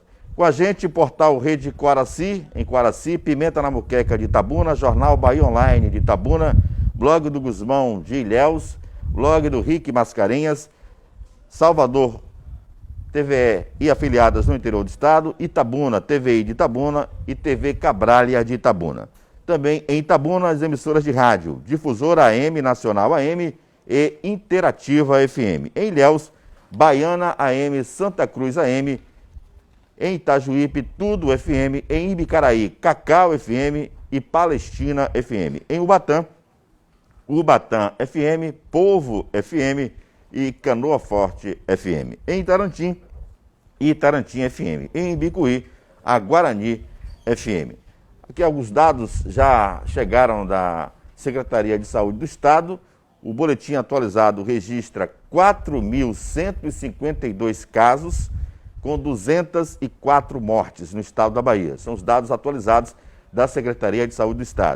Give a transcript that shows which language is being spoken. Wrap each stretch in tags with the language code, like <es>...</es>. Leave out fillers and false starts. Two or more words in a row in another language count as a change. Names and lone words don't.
<pt>Com a gente, portal Rede Quaraci, em Quaraci, Pimenta na Muqueca de Itabuna, Jornal Bahia Online de Itabuna, Blog do Gusmão de Ilhéus, Blog do Rick Mascarenhas, Salvador TVE e afiliadas no interior do estado, Itabuna, TVI de Itabuna e TV Cabralha de Itabuna. Também em Itabuna, as emissoras de rádio, Difusora AM, Nacional AM e Interativa FM. Em Ilhéus, Baiana AM, Santa Cruz AM. Em Itajuípe, Tudo FM. Em Ibicaraí, Cacau FM e Palestina FM. Em Ubatã, Ubatã FM, Povo FM e Canoa Forte FM. Em Itarantim, Itarantim FM. Em Ibicuí, a Guarani FM. Aqui alguns dados já chegaram da Secretaria de Saúde do Estado. O boletim atualizado registra 4.152 casos, com 204 mortes no estado da Bahia. São os dados atualizados da Secretaria de Saúde do Estado.</pt>